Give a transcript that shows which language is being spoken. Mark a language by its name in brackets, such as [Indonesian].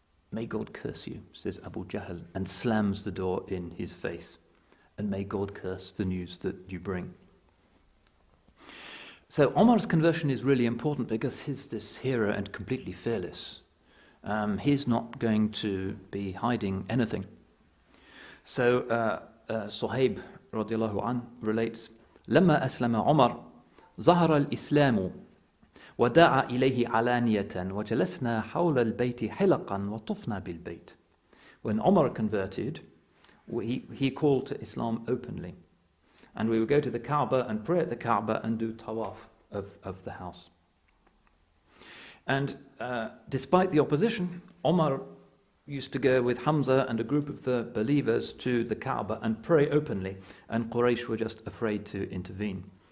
[English] May God curse you, says Abu Jahl, and slams the door in his face. And may God curse the news that you bring. So Omar's conversion is really important because he's this hero and completely fearless. He's not going to be hiding anything. So Suhaib radiallahu anh relates, [Arabic] لما أسلم عمر ظهر الإسلام ودعا إليه علانية وجلسنا حول البيت حلقا وطفنا بالبيت. [English] When Umar converted, he called to Islam openly. And we would go to the Kaaba and pray at the Kaaba and do tawaf of the house. And despite the opposition, Umar used to go with Hamza and a group of the believers to the Kaaba and pray openly, and Quraysh were just afraid to intervene.